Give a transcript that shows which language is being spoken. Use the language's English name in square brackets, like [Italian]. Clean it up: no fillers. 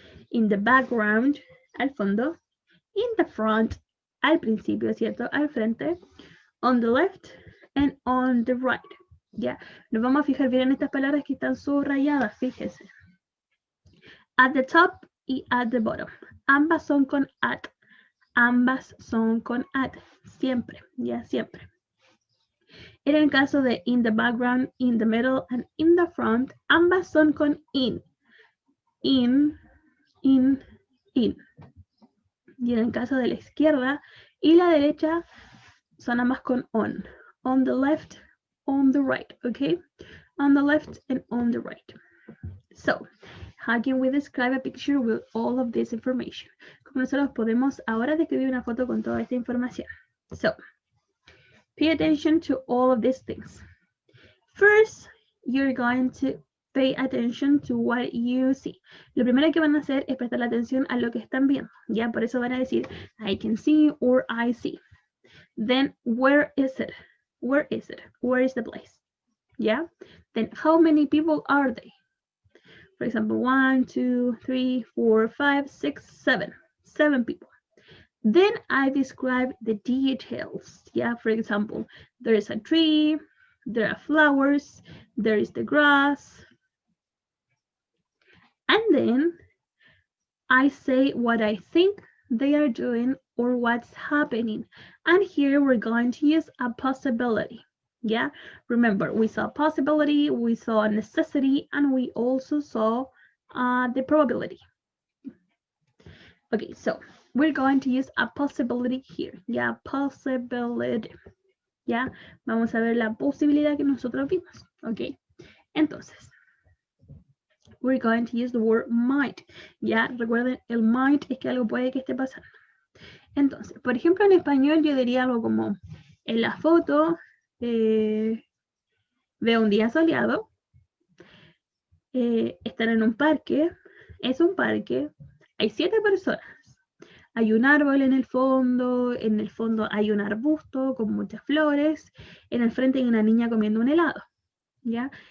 [English] In the background, [Spanish] al fondo. [English] In the front, [Spanish] al principio, ¿cierto? Al frente. [English] On the left and on the right. [Spanish] Ya, nos vamos a fijar bien en estas palabras que están subrayadas, fíjense. [English] At the top y at the bottom. [Spanish] Ambas son con at. Ambas son con at. Siempre, ya, siempre. En el caso de [English] in the background, in the middle, and in the front, [Spanish] ambas son con in. In. Y en el caso de la izquierda y la derecha, son ambas con on. [English] On the left, on the right, okay? On the left and on the right. So, how can we describe a picture with all of this information? [Spanish] ¿Cómo nosotros podemos ahora describir una foto con toda esta información? [English] So, pay attention to all of these things. First, you're going to pay attention to what you see. [Spanish] Lo primero que van a hacer es prestar atención a lo que están viendo. Ya, por eso van a decir, [English] I can see or I see. Then, where is it? Where is it? Where is the place? Yeah. Then, how many people are they? For example, 1, 2, 3, 4, 5, 6, 7. 7 people. Then I describe the details. Yeah. For example, there is a tree. There are flowers. There is the grass. And then I say what I think they are doing or what's happening. And here we're going to use a possibility. Yeah, remember, we saw possibility, we saw necessity, and we also saw the probability. Okay, so we're going to use a possibility here. Yeah, possibility. [Spanish] Yeah, vamos a ver la posibilidad que nosotros vimos. [English] Okay, entonces, we're going to use the word might. [Spanish] Ya, recuerden, el might es que algo puede que esté pasando. Entonces, por ejemplo, en español yo diría algo como, en la foto veo un día soleado, están en un parque, es un parque, hay 7 personas, hay un árbol en el fondo hay un arbusto con muchas flores, en el frente hay una niña comiendo un helado, ¿ya?